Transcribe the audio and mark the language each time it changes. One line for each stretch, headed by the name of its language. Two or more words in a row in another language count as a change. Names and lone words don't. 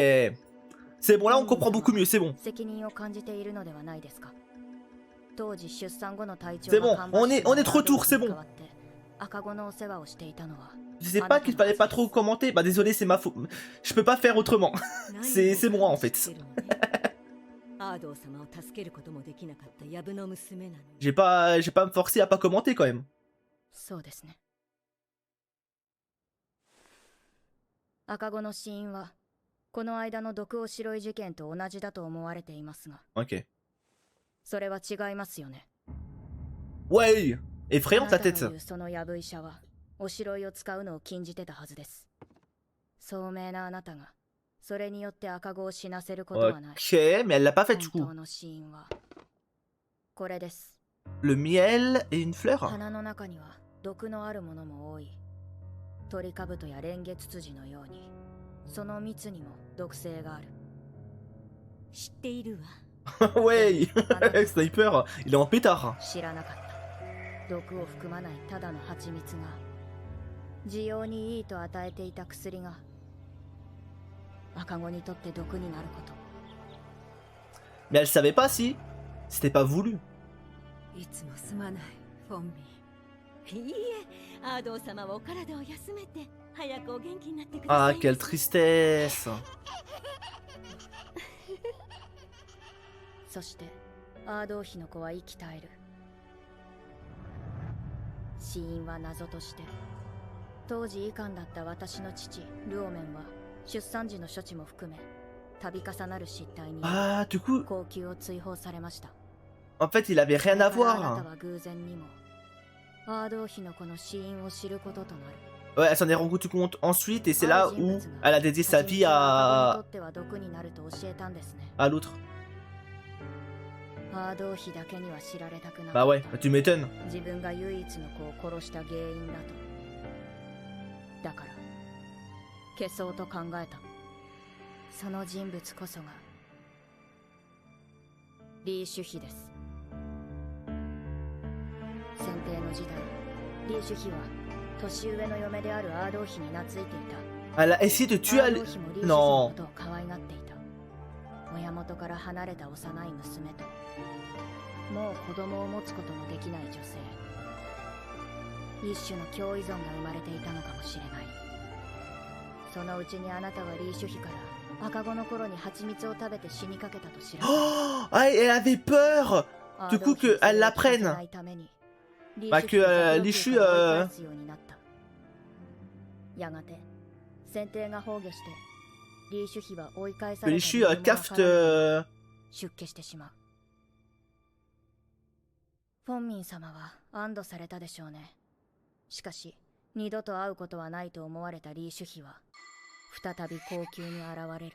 French: C'est bon, là, on comprend beaucoup mieux, c'est bon. C'est bon, on est de retour, c'est bon. Je sais pas qu'il fallait pas trop commenter. Bah désolé, c'est ma faute. Je peux pas faire autrement. C'est moi en fait. J'ai pas me forcer à pas commenter quand même.
Japanese: そうですね。赤子の死因はこの間の毒を白い事件と同じだと思われていますが、 Ok. それは違いますよね。
French: Ouais, effrayante
Japanese: あ
French: la
Japanese: なたの
French: tête.
Japanese: 言うそのヤブ医者はおしろいを使うのを禁じてたはずです。聡明なあなたがそれによって赤子を死なせることはない。
French: Ok, mais elle l'a pas fait du
Japanese: 本
French: coup.
Japanese: 当の死因はこれです。
French: Le miel et une fleur.
Japanese: 花の中には毒のあるものも多い。トリカブトやレンゲツツジのようにその蜜にも毒性がある。知っているわ。
French: Ouais, sniper, il est en pétard.
Japanese: 知らなかった。毒を含まないただの蜂蜜が需要にいいと与えていた薬が赤子にとって毒になること。
French: Mais elle savait pas si c'était pas voulu.
Japanese: いつもすまない、フォンミン。いいえ、アードー様はお体を休めて早くお元気になってくださ Ah, い。
French: quelle tristesse.
Japanese: そしてアードーヒの子は息絶える。死因は謎として当時医官だった私の父ルオメンは出産時の処置も含め度重なる失態に
French: Ah, du coup,
Japanese: 高級を追放されました。
French: en fait, il avait rien à
Japanese: あなた
French: voir.
Japanese: は偶然にもアードーヒの子の死因を知ることとなる。
French: Ouais, elle s'en est rendue compte ensuite et c'est là où elle a dédié sa vie à l'autre.
Japanese: アードーヒだけには知られたくな
French: Bah ouais, tu m'étonnes.
Japanese: 自分が唯一の子を殺した原因だと。だから消そうと考えた。その人物こそがリー・シュヒです。先帝の時代、リー・シュヒは年上の嫁であるアードーヒに懐いていた。
French: Elle a essayé de tuer
Japanese: アー
French: elle.
Japanese: ドーヒもリー・シュヒ
French: Non.
Japanese: のことを可愛がっていた。親元から離れた幼い娘ともう子供を持つことのできない女性、一種の共依存が生まれていたのかもしれない。そのうちにあなたはリー・シュヒから赤子の頃に蜂蜜を食べて死にかけたと知らない。
French: Oh, ah, elle avait peur. Du coup, qu'elle l'apprenne. Bah, que l'issue.
Japanese: やがて先帝が崩御してリー・シュヒは追い返さ
French: Que
Japanese: れた
French: l'issue
Japanese: 理由もわ
French: cafte.
Japanese: からない出家してしまう。フォンミン様は安堵されたでしょうね。しかし二度と会うことはないと思われたリー・シュヒは再び高級に現れる。